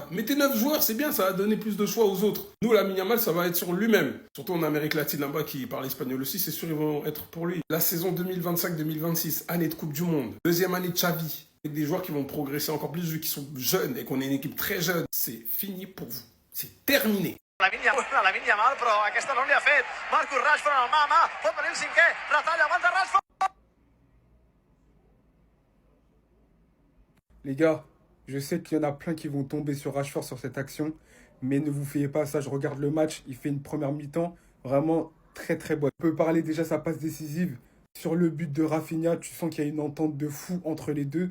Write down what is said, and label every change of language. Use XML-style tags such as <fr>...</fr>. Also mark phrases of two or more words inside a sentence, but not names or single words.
<fr>Mettez 9 joueurs, c'est bien, ça va donner plus de choix aux autres. Nous, Lamine Yamal, ça va être sur lui-même. Surtout en Amérique latine, là-bas, qui parle espagnol aussi, c'est sûr, ils vont être pour lui. La saison 2025-2026, année de Coupe du Monde. Deuxième année de Xavi. Avec des joueurs qui vont progresser encore plus, vu qu'ils sont jeunes et qu'on est une équipe très jeune. C'est fini pour vous. C'est terminé.</fr> <ca>Lamine Yamal, però aquesta no li ha fet. Marcus Rashford en el mà a mà, pot venir el cinquè, retalla, aguanta Rashford.</ca> <fr>Les gars, je sais qu'il y en a plein qui vont tomber sur Rashford sur cette action, mais ne vous fiez pas à ça. Je regarde le match, il fait une première mi-temps vraiment très très bonne. On peut parler déjà sa passe décisive. Sur le but de Rafinha, tu sens qu'il y a une entente de fou entre les deux.</fr>